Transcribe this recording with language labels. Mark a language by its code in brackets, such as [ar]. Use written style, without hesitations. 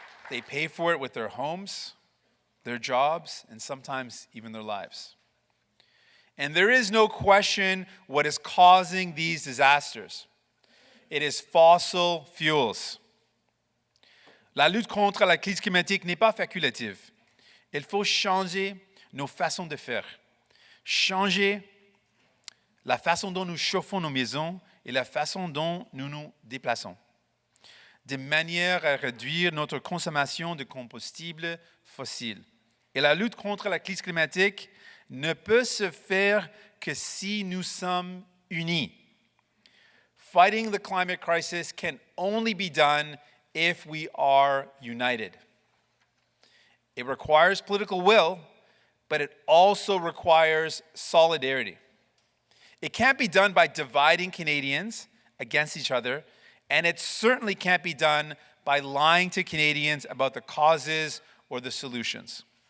[en] They pay for it with their homes, their jobs, and sometimes even their lives. And there is no question what is causing these disasters. It is fossil fuels. [fr] La lutte contre la crise climatique n'est pas facultative. Il faut changer nos façons de faire. Changer la façon dont nous chauffons nos maisons et la façon dont nous nous déplaçons, de manière à réduire notre consommation de combustibles fossiles. Et la lutte contre la crise climatique ne peut se faire que si nous sommes unis. [en] Fighting the climate crisis can only be done if we are united. It requires political will, but it also requires solidarity. It can't be done by dividing Canadians against each other, and it certainly can't be done by lying to Canadians about the causes or the solutions.